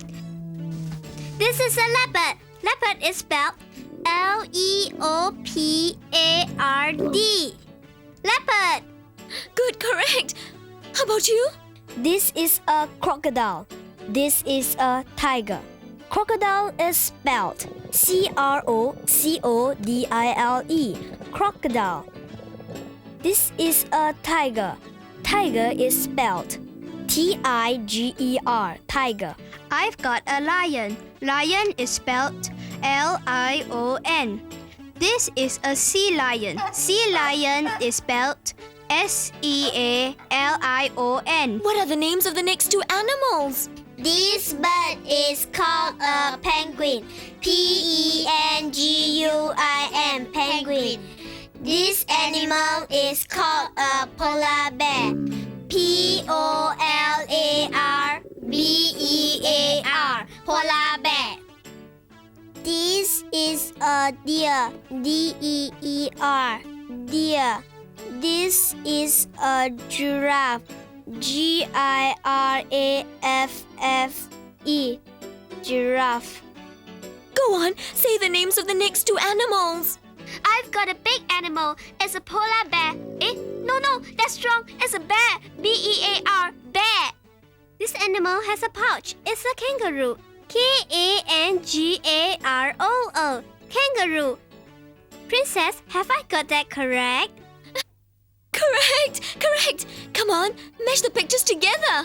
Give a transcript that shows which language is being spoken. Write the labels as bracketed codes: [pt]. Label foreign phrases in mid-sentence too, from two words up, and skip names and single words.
[en] This is a leopard. Leopard is spelled L-E-O-P-A-R-D. Leopard. Good, correct. How about you? This is a crocodile. This is a tiger. Crocodile is spelled C-R-O-C-O-D-I-L-E. Crocodile. This is a tiger. Tiger is spelled T-I-G-E-R. Tiger. I've got a lion. Lion is spelled L-I-O-N. This is a sea lion. Sea lion is spelled S-E-A-L-I-O-N. What are the names of the next two animals? This bird is called a penguin. P-E-N-G-U-I-N. Penguin. This animal is called a polar bear. P-O-L-A-R-B-E-A-R. Polar bear. This is a deer. D-E-E-R. Deer. This is a giraffe. G-I-R-A-F-F-E. Giraffe. Go on, say the names of the next two animals. I've got a big animal. It's a polar bear. No, that's wrong. It's a bear. B-E-A-R. Bear. This animal has a pouch. It's a kangaroo. K-A-N-G-A-R-O-O. Kangaroo. Princess, have I got that correct? Correct. Come on, mesh the pictures together.